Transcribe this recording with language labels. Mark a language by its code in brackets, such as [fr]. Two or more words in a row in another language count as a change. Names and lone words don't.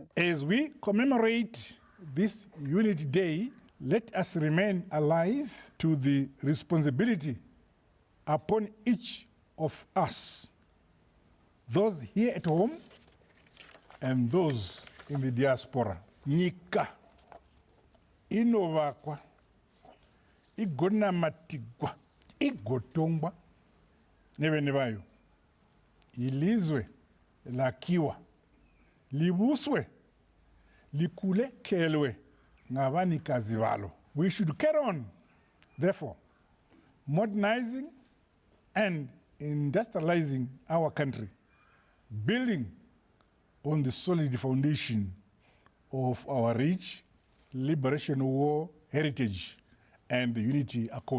[en] As we commemorate this Unity Day, let us remain alive to the responsibility upon each of us, those here at home and those in the diaspora. [sn] Nyika inovakwa, igonamatigwa, igotongwa nevene vayo. [nd] Ilizwe lakiwa, libuswe, likulekelwe ngabanikazi balo. [en] We should carry on, therefore, modernizing and industrializing our country, building on the solid foundation of our rich Liberation War heritage and the Unity Accord.